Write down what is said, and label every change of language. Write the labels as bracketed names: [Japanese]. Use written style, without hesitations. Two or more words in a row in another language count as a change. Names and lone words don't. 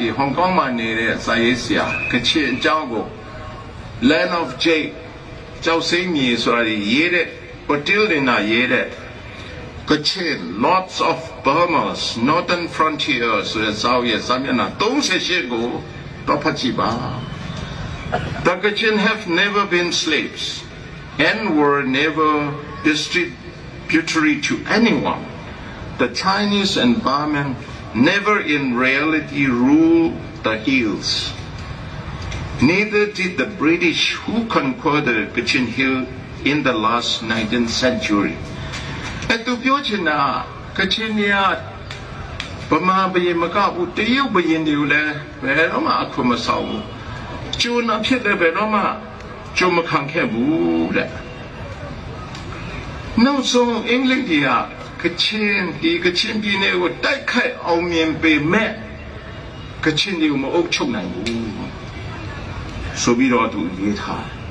[Burmese] ဟောင်ကောင်မှာနေတဲ့စာရေးဆရာကချင်အကြောင်းကို Land of Jade ကျောက်စိမ်းမြေဆိုတာရေးတဲ့Otilina ရေးတဲ့ Kachin Lords of Burma's Northern Frontier ဆိုတဲ့စာအုပ်ရဲ့စာမျက်နှာ38ကိုတော့ဖတ်ကြည့်ပါ [English] The Kachin have never been slaves and were never distributory to anyone. The Chinese and Burman never in reality ruled the hills. Neither did the British who conquered the Kachin Hill in the last 19th century. [Burmese] အဲ့သူပြောချင်တာကချင်ညာဗမာဘရင်မကဘူးတရုတ်ဘရင်တွေကိုလည်းဘယ်တော့မှအခုမဆောင်ဘူးကျိုးနာဖြစ်တယ်ဘယ်တော့မှကျိုးမခံခဲ့ဘူးတဲ့နောက်ဆုံးအင်္ဂလိပ်တွေကကချင်ပြည်နယ်ကိုတိုက်ခိုက်အောင်မြင်ပေမဲ့ကချင်တွေကိုမအုပ်ချုပ်နိုင်ဘူးဆိုပြီးတော့သူရေးထား